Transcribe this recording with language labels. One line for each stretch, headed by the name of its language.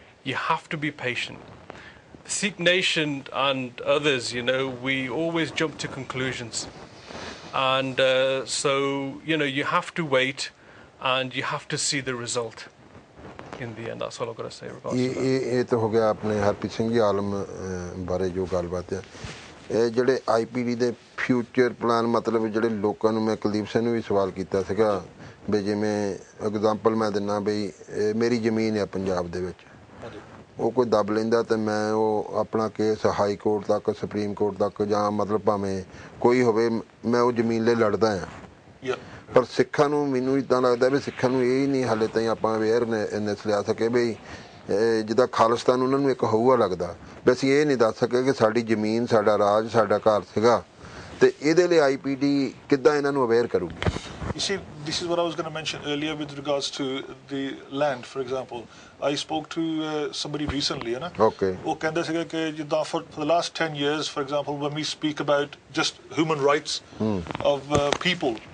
English: You have to be patient. The Sikh nation and others, we always jump to conclusions. And so, you have to wait and you have to see the result in the end. That's all I've got to say regards to that.
Punjabi: ਇਹ ਤਾਂ ਹੋ ਗਿਆ ਆਪਣੇ ਹਰਪ੍ਰੀਤ ਸਿੰਘ ਜੀ ਆਲਮ ਬਾਰੇ ਜੋ ਗੱਲਬਾਤ ਹੈ ਇਹ ਜਿਹੜੇ ਆਈਪੀਡੀ ਦੇ ਫਿਊਚਰ ਪਲਾਨ ਮਤਲਬ ਜਿਹੜੇ ਲੋਕਾਂ ਨੂੰ ਮੈਂ ਕੁਲਦੀਪ ਸਿੰਘ ਨੂੰ ਵੀ ਸਵਾਲ ਕੀਤਾ ਸੀਗਾ ਵੀ ਜਿਵੇਂ ਐਗਜ਼ਾਮਪਲ ਮੈਂ ਦਿੰਦਾ ਬਈ ਮੇਰੀ ਜ਼ਮੀਨ ਹੈ ਪੰਜਾਬ ਦੇ ਵਿੱਚ ਉਹ ਕੋਈ ਦੱਬ ਲੈਂਦਾ ਤੇ ਮੈਂ ਉਹ ਆਪਣਾ ਕੇਸ ਹਾਈ ਕੋਰਟ ਤੱਕ ਸੁਪਰੀਮ ਕੋਰਟ ਤੱਕ ਜਾਂ ਮਤਲਬ ਭਾਵੇਂ ਕੋਈ ਹੋਵੇ ਮੈਂ ਉਹ ਜ਼ਮੀਨ ਲਈ ਲੜਦਾ ਹਾਂ ਪਰ ਸਿੱਖਾਂ ਨੂੰ ਮੈਨੂੰ ਇੱਦਾਂ ਲੱਗਦਾ ਵੀ ਸਿੱਖਾਂ ਨੂੰ ਇਹ ਹੀ ਨਹੀਂ ਹਾਲੇ ਤਾਈਂ ਆਪਾਂ ਅਵੇਅਰਨੈਸ ਲਿਆ ਸਕੇ ਵੀ ਜਿੱਦਾਂ ਖਾਲਿਸਤਾਨ ਉਹਨਾਂ ਨੂੰ ਇੱਕ ਹਊਆ ਲੱਗਦਾ ਵੀ ਅਸੀਂ ਇਹ ਨਹੀਂ ਦੱਸ ਸਕੇ ਕਿ ਸਾਡੀ ਜ਼ਮੀਨ ਸਾਡਾ ਰਾਜ ਸਾਡਾ ਘਰ ਸੀਗਾ ਤੇ ਇਹਦੇ ਲਈ ਆਈਪੀਡੀ ਕਿੱਦਾਂ ਇਹਨਾਂ ਨੂੰ ਅਵੇਅਰ ਕਰੂਗੀ
English: You see, this is what I was going to mention earlier with regards to the land, for example. I spoke to somebody recently, Okay.
Punjabi: ਉਹ ਕਹਿੰਦੇ ਸੀਗੇ ਕਿ ਜਿੱਦਾਂ
English: for the last 10 years, for example, when we speak about just human rights of people.